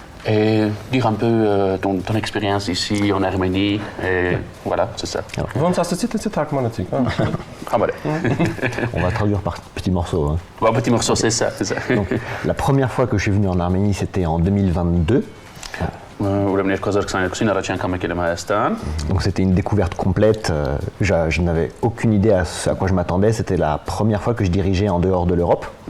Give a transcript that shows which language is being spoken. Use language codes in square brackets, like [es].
[fr] Et dire un peu ton expérience ici en Arménie. Et voilà, c'est ça. [hy] Ոնց ասացի, թե թարգմանեցիք, հա։ [fr] Ah, voilà. On va traduire par petits morceaux. Hein. Bon, petit morceau, c'est ça. Donc, la première fois que je suis venu en Arménie, c'était en 2022. [hy] Ուրեմն 2022-ին առաջին անգամ եկել եմ Հայաստան։ [fr] Donc c'était une découverte complète. Je n'avais aucune idée à quoi je m'attendais. C'était la première fois que je dirigeais en dehors de l'Europe.